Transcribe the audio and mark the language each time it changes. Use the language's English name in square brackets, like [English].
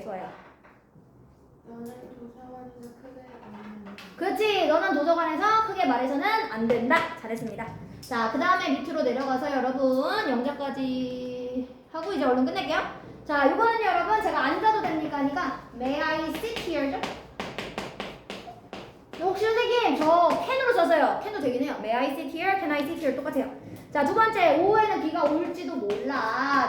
[Korean] 수아야. 너는 도서관에서 크게 안 그치? 너는 도서관에서 크게 말해서는 안 된다. 잘했습니다. 자, 그 다음에 밑으로 내려가서 여러분 영자까지 하고 이제 얼른 끝낼게요. 자, 이거는 여러분 제가 앉아도 됩니까? 하니까 [English] May I sit here죠? [Korean] 혹시 선생님 저 can으로 써서요. can도 되긴 해요. [English] May I sit here? Can I sit here? [Korean] 똑같아요. 자, 두 번째 오후에는 비가 올지도 몰라.